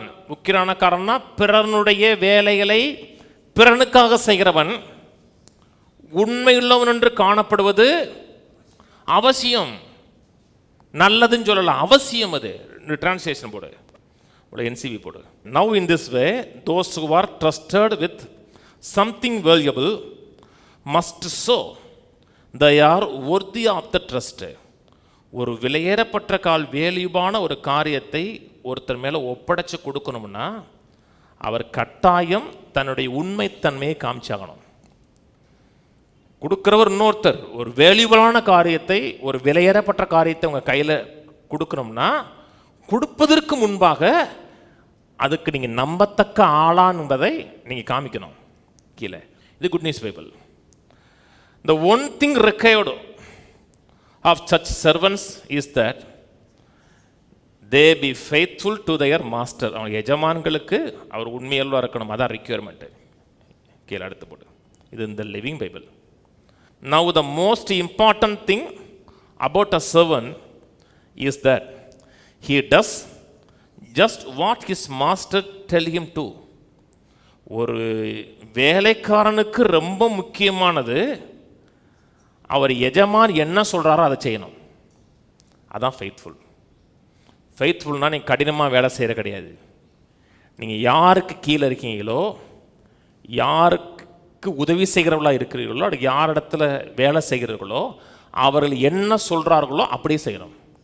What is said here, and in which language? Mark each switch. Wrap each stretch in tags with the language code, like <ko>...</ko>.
<ta>உக்கிரானக்காரன்னா பிறனுடைய வேலைகளை பிறனுக்காக செய்கிறவன். உண்மையுள்ளவன் என்று காணப்படுவது அவசியம். நல்லதுன்னு சொல்லலாம், அவசியம். அது டிரான்ஸ்லேஷன் போடு, NCV போடு.</ta> <en>Now in this way those who are trusted with something valuable must show they are worthy of the trust.</en> <ta>ஒரு விலையேறப்பட்ட வேல்யூபான ஒரு காரியத்தை ஒருத்தர் மேலே ஒப்படைச்சு கொடுக்கணும்னா அவர் கட்டாயம் தன்னுடைய உண்மைத்தன்மையை காமிச்சாகணும். கொடுக்கிறவர் இன்னொருத்தர். ஒரு வேல்யூபலான காரியத்தை, ஒரு விலையேறப்பட்ட காரியத்தை உங்கள் கையில் கொடுக்கணும்னா கொடுப்பதற்கு முன்பாக அதுக்கு நீங்கள் நம்பத்தக்க ஆளான் என்பதை நீங்கள் காமிக்கணும். கீழே இது good news Bible.</ta> <en>The one thing required of such servants is that they be faithful to their master.</en> <ta>அவங்க எஜமான்களுக்கு அவர் உண்மையல்வா இருக்கணும். அதான் ரிக்வயர்மெண்ட். கீழே அடுத்து போடு. இது இந்த living Bible.</ta> <en>Now the most important thing about a servant is that he does just what his master tell him to.</en> <ta>ஒரு வேலைக்காரனுக்கு ரொம்ப முக்கியமானது அவர் எஜமான் என்ன சொல்கிறாரோ அதை செய்யணும். அதான் ஃபெய்த்ஃபுல். ஃபெய்த்ஃபுல்னால் நீங்கள் கடினமாக வேலை செய்கிற கிடையாது. நீங்கள் யாருக்கு கீழே இருக்கீங்களோ, யாருக்கு உதவி செய்கிறவர்களாக இருக்கிறீர்களோ, அதுக்கு யார் இடத்துல வேலை செய்கிறீர்களோ அவர்கள் என்ன சொல்கிறார்களோ அப்படியே செய்யணும்.</ta>